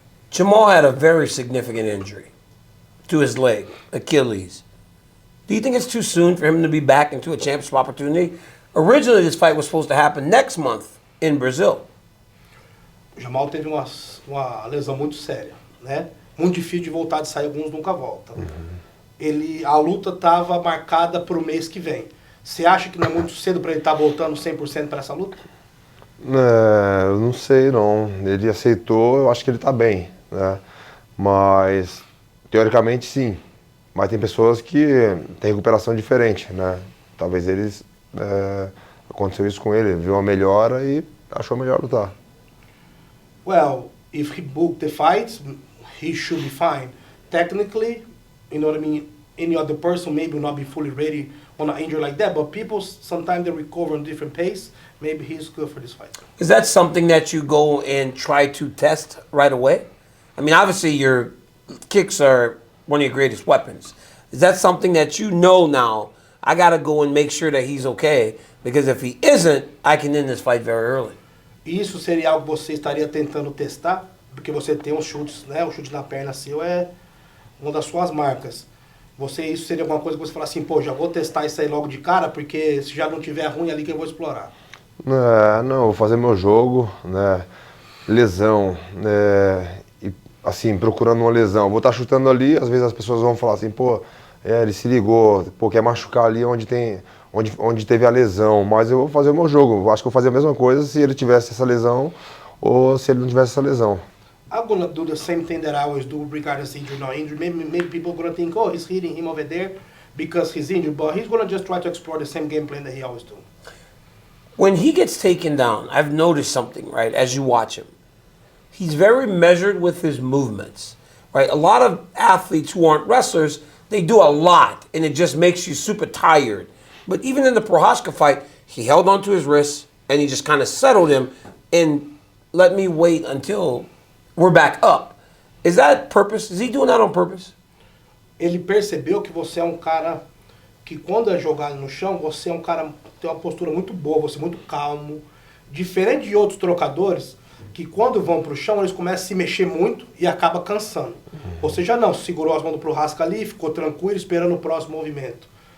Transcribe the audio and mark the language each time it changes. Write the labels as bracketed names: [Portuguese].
[English] Jamal had a very significant injury to his leg, Achilles. Do you think it's too soon for him to be back into a championship opportunity? Originally, this fight was supposed to happen next month in Brazil. [Portuguese] Jamal teve uma lesão muito séria, né? Muito difícil de voltar de sair, alguns nunca voltam. A luta estava marcada para o mês que vem. Você acha que não é muito cedo para ele estar voltando 100% para essa luta? Eu não sei, não. Ele aceitou, eu acho que ele está bem, né? Mas, teoricamente, sim. Mas tem pessoas que têm recuperação diferente, né? Talvez aconteceu isso com ele, viu uma melhora e achou melhor lutar. [English] Well, if he booked the fight, he should be fine. Technically, you know what I mean? Any other person maybe will not be fully ready on an injury like that, but people sometimes they recover on different pace. Maybe he's good for this fight. Is that something that you go and try to test right away? I mean, obviously your kicks are one of your greatest weapons. Is that something that you know now, I got to go and make sure that he's okay, because if he isn't, I can end this fight very early? [Portuguese] Isso seria algo que você estaria tentando testar, porque você tem uns chutes, né? O chute na perna seu é uma das suas marcas. Isso seria alguma coisa que você fala assim, pô, já vou testar isso aí logo de cara, porque se já não tiver ruim ali que eu vou explorar. Não, vou fazer meu jogo, né? Lesão, e assim, procurando uma lesão. Vou estar chutando ali, às vezes as pessoas vão falar assim, pô, ele se ligou, pô, quer machucar ali onde teve a lesão, mas eu vou fazer o meu jogo. Acho que eu vou fazer a mesma coisa se ele tivesse essa lesão ou se ele não tivesse essa lesão. [English] I'm gonna do the same thing that I always do, regardless injury or not injury. Maybe people are gonna think, oh, he's hitting him over there because he's injured, but he's gonna just try to explore the same game plan that he always do. When he gets taken down, I've noticed something, right, as you watch him. He's very measured with his movements, right? A lot of athletes who aren't wrestlers, they do a lot, and it just makes you super tired. But even in the Prochazka fight, he held onto his wrists, and he just kind of settled him and let me wait until we're back up. Is that purpose? Is he doing that on purpose? [Portuguese] Ele percebeu que você é um cara que quando é jogado no chão, você é um cara que tem uma postura muito boa, você é muito calmo. Diferente de outros trocadores, que quando vão pro chão, eles começam a se mexer muito e acaba cansando. Você já não, segurou as mãos do Prochazka ali, ficou tranquilo, esperando o próximo movimento.